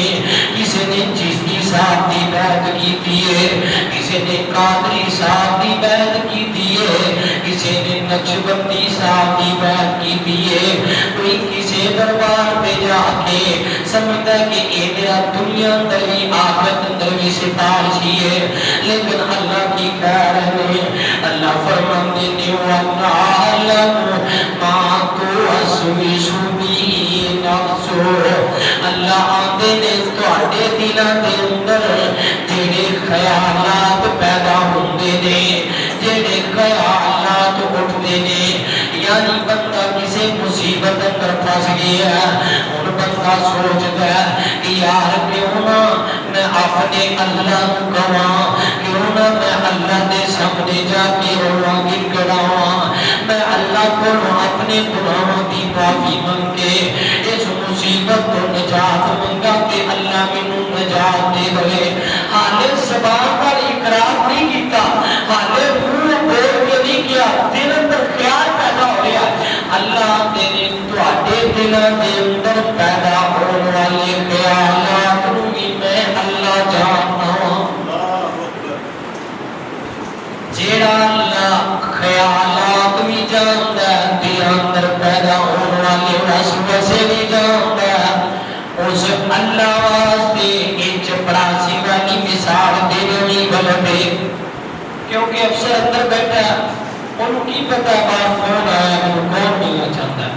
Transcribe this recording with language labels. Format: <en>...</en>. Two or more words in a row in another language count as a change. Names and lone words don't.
<pa>کسی نے چشتی صاحب دی بیعت کی دیئے، کسی نے قادری صاحب دی بیعت کی دیئے، کسی نے نقشبندی صاحب دی بیعت کی دیئے۔</pa> <ur>کوئی کسی دربار پہ جا کے سمجھتا ہے کہ اے میرا دنیا اندر بھی آخرت اندر بھی سفارشی ہے، لیکن اللہ کی خیر ہے۔</ur> <pa>اللہ فرماندے نے</pa> <ar>وَنَعْلَمُ مَا تُوَسْوِسُ بِهِ نَفْسُهُ۔</ar> <pa>اللہ آندے نے تواڈے دلاں دے اندر جڑے خیالات پیدا ہوندے نے، جڑے خیالات اٹھدے نے، یعنی بندہ کسی مصیبت اندر پھنس گیا ہے، ہن بندہ سوچدا ہے کہ یار کیوں نہ میں اپنے اللہ کو کہاں، کیوں نہ میں اللہ دے سامنے جا کے روواں گڑگڑاواں، میں اللہ کو اپنے گناہوں کی معافی منگ کے اس مصیبت کو نجات منگا کہ اللہ مینوں نجات دے دے۔ حالے زبان پر اقرار نہیں کیتا، حالے منہ بول کے نہیں کیا، دل اندر خیال پیدا ہو گیا۔ اللہ تیرے تواڈے دلاں دے اندر پیدا ہونے والے خیالات نوں بھی میں اللہ جاننا ہوں۔</pa> <ur>جیڑا اللہ خیالات بھی جانتا ہے، دل اندر پیدا ہونے والے وسوسے بھی جانتا ہے، اس اللہ واسطے یہ چپڑاسی والی مثال دینی غلط ہے، کیونکہ افسر اندر بیٹھا ہے، انہوں کی پتہ بات کون آیا ہے، وہ کون ملنا چاہتا ہے۔</ur>